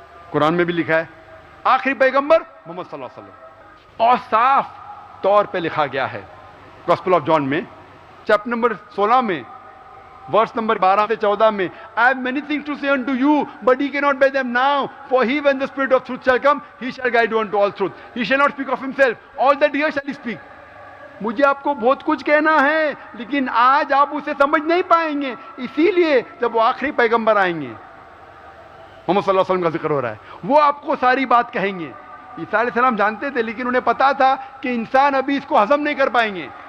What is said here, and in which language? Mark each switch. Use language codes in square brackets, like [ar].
[ur] قرآن میں بھی لکھا ہے آخری پیغمبر محمد صلی اللہ علیہ وسلم، اور صاف طور پہ لکھا گیا ہے گاسپل آف جان میں چیپٹر نمبر 16 میں ورس نمبر 12 سے 14 میں، [en] I have many things to say unto you, but ye cannot bear them now. For he, when the Spirit of truth shall come, he shall guide you unto all truth. He shall not speak of himself. All that he hears shall he speak. [ur] مجھے آپ کو بہت کچھ کہنا ہے لیکن آج آپ اسے سمجھ نہیں پائیں گے، اسی لیے جب وہ آخری پیغمبر آئیں گے، محمد صلی اللہ علیہ وسلم کا ذکر ہو رہا ہے، وہ آپ کو ساری بات کہیں گے۔ عیسیٰ علیہ السلام جانتے تھے لیکن انہیں پتا تھا کہ انسان ابھی اس کو ہضم نہیں کر پائیں گے۔